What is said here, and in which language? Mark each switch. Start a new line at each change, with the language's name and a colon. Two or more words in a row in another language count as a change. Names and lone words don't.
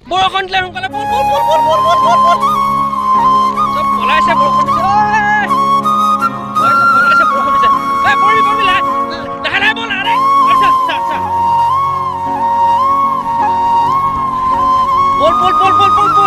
Assamese: বৰষুণ দিলে সোনকালে বল বল বল বল বল বল বল বল চব পলাইছে বৰষুণ দিছে ঐ চব পলাইছে বৰষুণ দিছে ঐ পৰিবি পৰিবি লাহে লাহে বল আৰে আচ্ছা আচ্ছা আচ্ছা বল বল বল বল বল